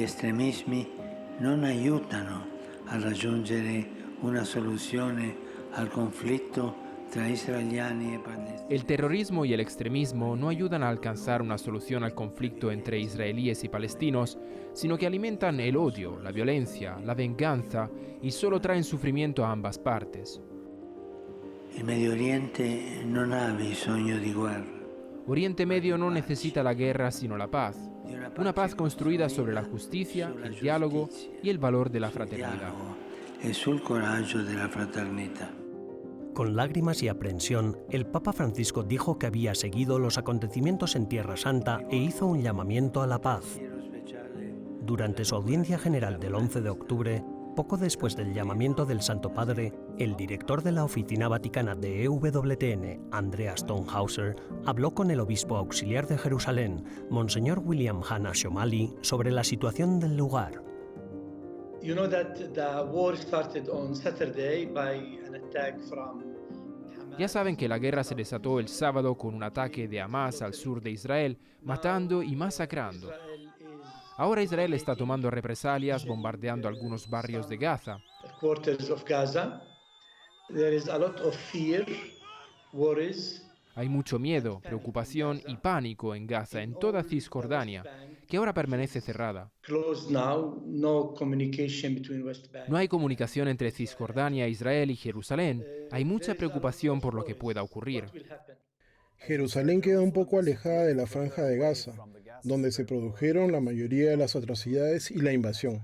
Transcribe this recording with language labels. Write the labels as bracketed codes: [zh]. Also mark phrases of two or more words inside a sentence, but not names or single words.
[it] estremismi non aiutano a raggiungere una soluzione al conflitto tra israeliani e palestinesi. [es] El terrorismo y el extremismo no ayudan a alcanzar una solución al conflicto entre israelíes y palestinos, sino que alimentan el odio, la violencia, la venganza y solo traen sufrimiento a ambas partes. [it] Il Medio Oriente non ha bisogno di guerra. [es] Oriente Medio no necesita la guerra sino la paz, una paz construida sobre la justicia, el diálogo y el valor de la fraternidad. [it] E sul coraggio della fraternità. [es] Con lágrimas y aprensión, el Papa Francisco dijo que había seguido los acontecimientos en Tierra Santa e hizo un llamamiento a la paz. Durante su audiencia general del 11 de octubre, poco después del llamamiento del Santo Padre, el director de la Oficina Vaticana de EWTN, Andrea Stonehauser, habló con el obispo auxiliar de Jerusalén, Monseñor William Hanna Shomali, sobre la situación del lugar. [en] You know that the war started on Saturday by an attack from Hamas. [es] Ya saben que la guerra se desató el sábado con un ataque de Hamas al sur de Israel, matando y masacrando. Ahora Israel está tomando represalias, bombardeando algunos barrios de Gaza. [en] Quarters of Gaza. There is a lot of fear, worries. [es] Hay mucho miedo, preocupación y pánico en Gaza, en toda Cisjordania, que ahora permanece cerrada. [en] Closed now, no communication between West Bank. [es] No hay comunicación entre Cisjordania, Israel y Jerusalén. Hay mucha preocupación por lo que pueda ocurrir. Jerusalén queda un poco alejada de la franja de Gaza, donde se produjeron la mayoría de las atrocidades y la invasión.